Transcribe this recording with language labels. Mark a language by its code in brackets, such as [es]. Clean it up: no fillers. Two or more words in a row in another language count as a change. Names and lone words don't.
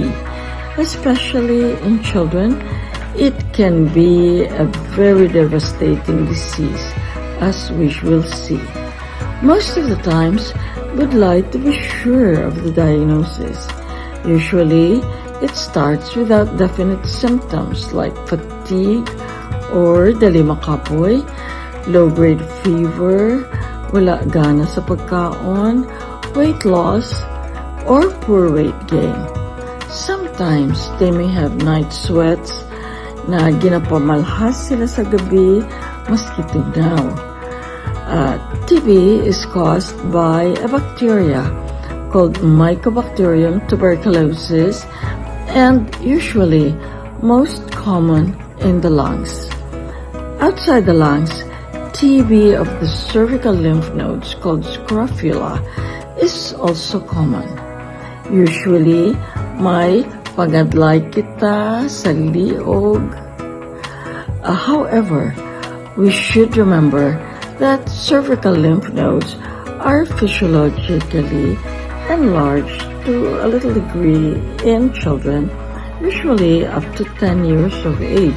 [en] Especially in children, it can be a very devastating disease, as we will see. Most of the times, we'd like to be sure of the diagnosis. Usually, it starts without definite symptoms like fatigue or [hil] dali makapoy, [en] low-grade fever, [hil] wala gana sa pagkaon, [en] weight loss, or poor weight gain. Sometimes, they may have night sweats [hil] na ginapamalhas sila sa gabi maski tugnaw. [en] TB is caused by a bacteria called Mycobacterium tuberculosis and usually most common in the lungs. Outside the lungs, TB of the cervical lymph nodes called scrofula is also common. Usually, [hil] may pagadlay kita sa liog. [en] However, we should remember that cervical lymph nodes are physiologically enlarged to a little degree in children, usually up to 10 years of age.